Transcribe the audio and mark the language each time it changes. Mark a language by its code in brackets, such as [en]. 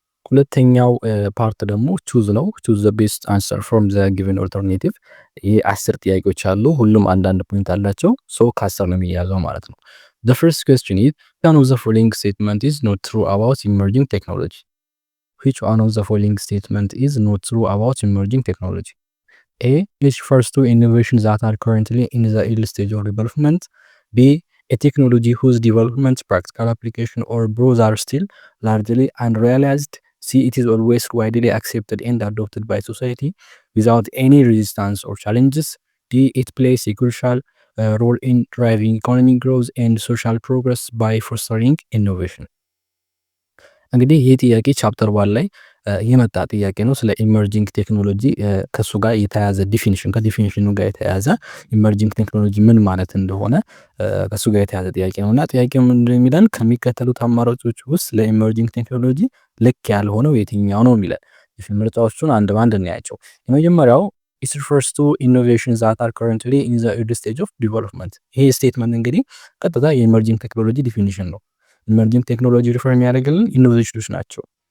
[am] ሁለተኛው ፓርት ደግሞ ቹዝ ነው። [en] ቹዝ ዘ ቤስት አንሰር ፍሮም ዘ ጊቨን ኦልተርኔቲቭ። [am] ይሄ 10 ጥያቄዎች አሉ፣ ሁሉም አንዳንድ ፖይንት አላቸው። ሶ ከ10 ነው የሚያዘው ማለት ነው። [en] The first question is, which one of the following statement is not true about emerging technology? Which one of the following statement is not true about emerging technology? A. It refers to innovations that are currently in the early stage of development. B. A technology whose development, practical application, or both are still largely unrealized. C. It is always widely accepted and adopted by society without any resistance or challenges. D. It plays a crucial role in driving economic growth and social progress by fostering innovation. [am] እንግዲህ ይህ ጥያቄ ቻፕተር 1 ላይ የመጣ ጥያቄ ነው። ስለ ኢመርጂንግ ቴክኖሎጂ ከሱ ጋር የተያያዘ ዲፊኒሽን ከዲፊኒሽኑ ጋር የተያያዘ ኢመርጂንግ ቴክኖሎጂ ምን ማለት እንደሆነ ከሱ ጋር የተያያዘ ጥያቄ ነውና ጥያቄው ምንድነው የሚለን ከሚከተሉት አማራጮች ውስጥ ለኢመርጂንግ ቴክኖሎጂ ልክ ያልሆነው የትኛው ነው የሚለን። ምርጫዎቹን አንድ ባንድ እናያቸው። የመጀመሪያው [en] it refers to innovations that are currently in the early stage of development። [am] ይሄ ስቴትመንት እንግዲህ ቀጥታ የኢመርጂንግ ቴክኖሎጂ ዲፊኒሽን ነው። ኢመርጂንግ ቴክኖሎጂ ሪፈር የሚያደርግልን ኢኖቬሽኖች ናቸው።